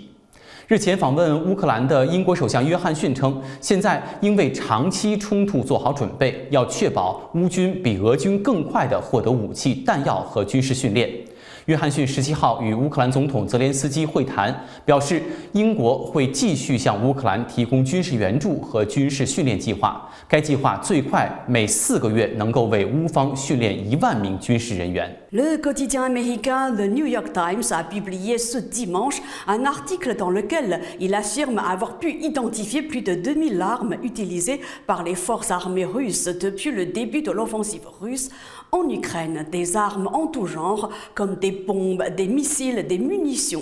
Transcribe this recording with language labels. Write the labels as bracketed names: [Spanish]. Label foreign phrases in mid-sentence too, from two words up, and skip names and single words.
[Chinese] 日前访问乌克兰的英国首相约翰逊称，现在应为长期冲突做好准备，要确保乌军比俄军更快地获得武器、弹药和军事训练。约翰逊17号与乌克兰总统泽连斯基会谈，表示英国会继续向乌克兰提供军事援助和军事训练计划。该计划最快每4个月能够为乌方训练1万名军事人员。 [French] Le quotidien américain The New York Times a publié ce dimanche un article dans lequel il affirme avoir pu identifier plus de 2000 armes utilisées par les forces armées russes depuis le début de l'offensive russe en Ukraine. Des armes en tout genre, comme des bombes, des missiles, des munitions.